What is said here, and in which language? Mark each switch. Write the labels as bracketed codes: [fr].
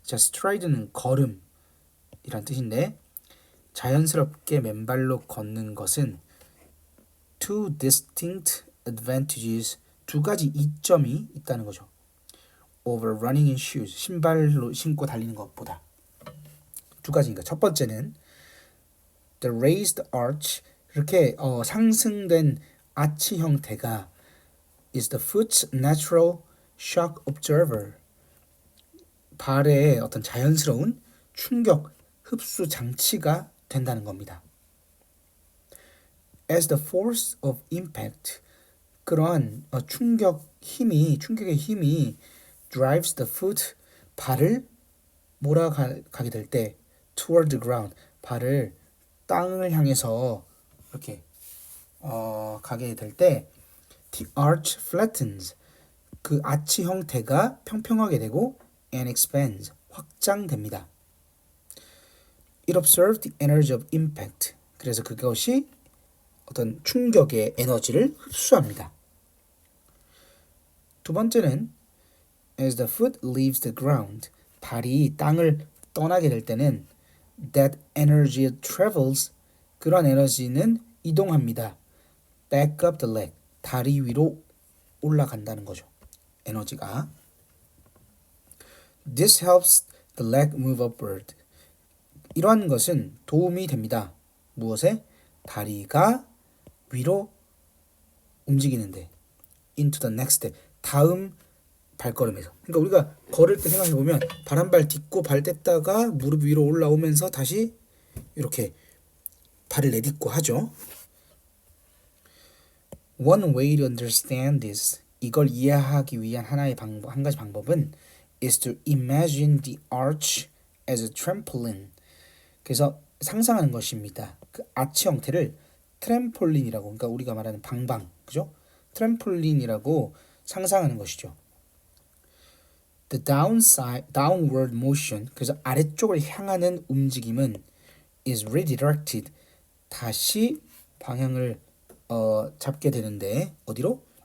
[ko] 자, stride는 걸음이란 뜻인데 자연스럽게 맨발로 걷는 것은 [en] two distinct advantages. [ko] 두 가지 이점이 있다는 거죠. [en] Over running in shoes. [ko] 신발로 신고 달리는 것보다. 두 가지니까 첫 번째는 [en] the raised arch. [ko] 이렇게 상승된 아치 형태가 [en] is the foot's natural shock absorber. [ko] 발의 어떤 자연스러운 충격 흡수 장치가 된다는 겁니다. [en] As the force of impact, [ko] 그러한 충격의 힘이 [en] drives the foot, [ko] 발을 몰아가게 될 때 [en] toward the ground, [ko] 발을 땅을 향해서 이렇게 가게 될 때 [en] the arch flattens, [ko] 그 아치 형태가 평평하게 되고 [en] and expands, [ko] 확장됩니다. [en] It absorbs the energy of impact, [ko] 그래서 그것이 어떤 충격의 에너지를 흡수합니다. 두 번째는 [en] as the foot leaves the ground, [ko] 발이 땅을 떠나게 될 때는 [en] that energy travels, [ko] 그런 에너지는 이동합니다. [en] back up the leg, [ko] 다리 위로 올라간다는 거죠. 에너지가. [en] This helps the leg move upward. [ko] 이러한 것은 도움이 됩니다. 무엇에? 다리가 위로 움직이는데. [en] into the next step, [ko] 다음 발걸음에서. 그러니까 우리가 걸을 때 생각해 보면 발 한 발 딛고 발 뗐다가 무릎 위로 올라오면서 다시 이렇게 발을 내딛고 하죠. [en] One way to understand this, [ko] 이걸 이해하기 위한 한 가지 방법은 [en] is to imagine the arch as a trampoline. [ko] 그래서 상상하는 것입니다. 그 아치 형태를 트램폴린이라고, 그러니까 우리가 말하는 방방, 그죠? 트램폴린이라고 상상하는 것이죠. [en] The downward motion, [ko] 그래서 아래쪽을 향하는 움직임은 [en] is redirected, [ko] 다시 방향을 잡게 되는데 어디로?